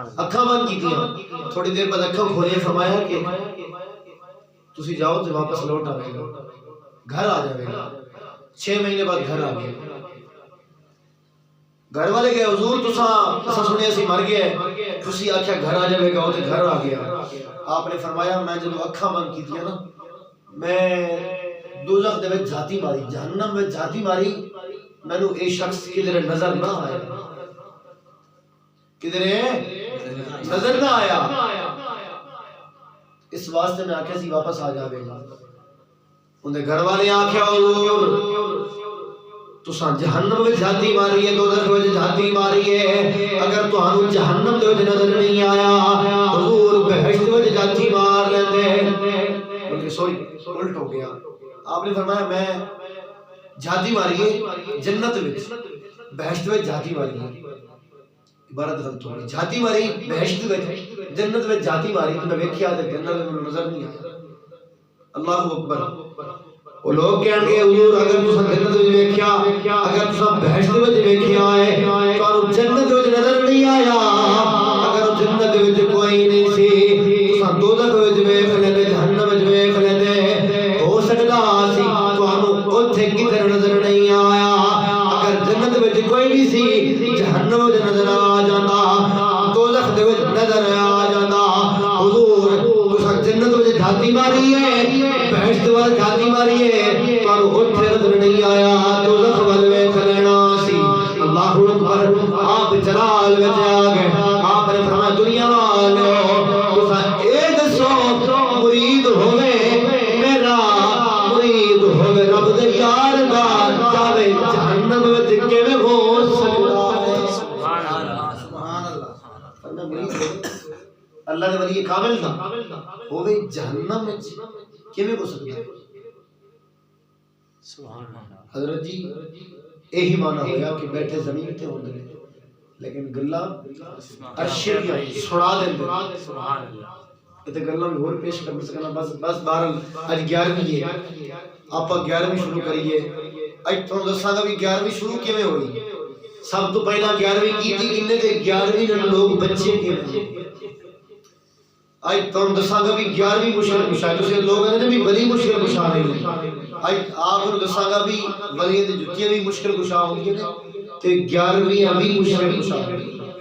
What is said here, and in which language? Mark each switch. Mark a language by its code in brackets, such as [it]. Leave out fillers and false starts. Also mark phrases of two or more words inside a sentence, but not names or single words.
[pa] اکھا بند کی تھی تھوڑی دیر بعد اکھا کھولے فرمایا کہ تسی جاؤ تو واپس لوٹ آئے گا گھر آ جائے گا 6 مہینے بعد گھر آ گیا گھر والے گئے حضور تسا سنیا سی مر گیا ہے تسی آکھیا گھر آ جائے گا وہ تے گھر آ گیا آپ نے فرمایا میں جب اکھا بند کی تھی نا میں دوزخ دے وچ جھاتی ماری جہنم میں جھاتی ماری مینوں اے شخص کدھر نظر نہ آیا کدھر نظر نہ آیا اس واسطے میں آکھیا سی واپس آ جاوے گا اندے گھر والے آکھیا حضور تساں جہنم میں جھاتی ماری ہے دوزخ میں جھاتی ماری ہے اگر تہانوں جہنم دے وچ نظر نہیں آیا حضور بہشت وچ جھاتی مار لیندے بلکہ سوری الٹ ہو گیا آپ نے فرمایا میں جھاتی ماری ہے جنت وچ بہشت وچ جھاتی ماری ہے عبارت غلط ہو گئی جھاتی ماری بہشت وچ جنت وچ جھاتی ماری تو میں ویکھیا تے جنت میں نظر نہیں آیا [ar] اللہ اکبر [pa] وہ لوگ کہن گے حضور اگر تساں جنت وچ ویکھیا اگر تساں بہشت وچ ویکھیا ہے تانوں جنت وچ نظر نہیں آیا اگر جنت وچ کوئی نہیں سی تساں دوزخ وچ ویکھ لیندے جہنم وچ ویکھ لیندے ہو سکدا سی تانوں اوتھے کدھر نظر نہیں آیا اگر جنت وچ کوئی نہیں سی جہنم وچ نظر آ جاندا دوزخ دے وچ نظر آ جاندا حضور تساں جنت وچ جھاتی ماری ہے بہشت وچ جھاتی ماری ہے تانوں اوتھے نظر نہیں آیا دوزخ وچ ویکھ لینا سی [ar] اللہ اکبر [pa] آپ جلال وچ آ گئے آپ نے فرمایا دنیا والو تساں اے دسو مرید ہوے میرا مرید ہوے رب دے یار دا جاوے جہنم وچ کیویں ہو سکدا ہے [ar] سبحان اللہ سبحان اللہ [pa] فرمایا مرید ہوے اللہ دے ولی کامل دا ہوے جہنم وچ کیویں ہو سکدا ہے [ar] سبحان اللہ [pa] حضرت جی یہی معنی ہویا کہ بیٹھے زمین تے ہوندے نے لیکن گلاں عرش دی سنا دیندے [ar] سبحان اللہ [pa] تے گلاں بھی ہور پیش کر سکنا بس بہرحال اج 11ویں ہے آپا 11ویں شروع کریے اج تو دساں گا بھی 11ویں شروع کیویں ہوئی سب تو پہلا 11ویں کی تھی اننے تے 11ویں دے لوگ بچے کیویں آج تو دساں گا بھی 11ویں مشکل کشا [ur] جسے لوگ کہتے ہیں [pa] بھی ولی مشکل کشا نہیں [ur] آج آپ کو [pa] دساں گا بھی ولی دی جتیاں بھی مشکل کشا ہوندی ہیں تے 11ویں بھی مشکل کشا ہوندی ہیں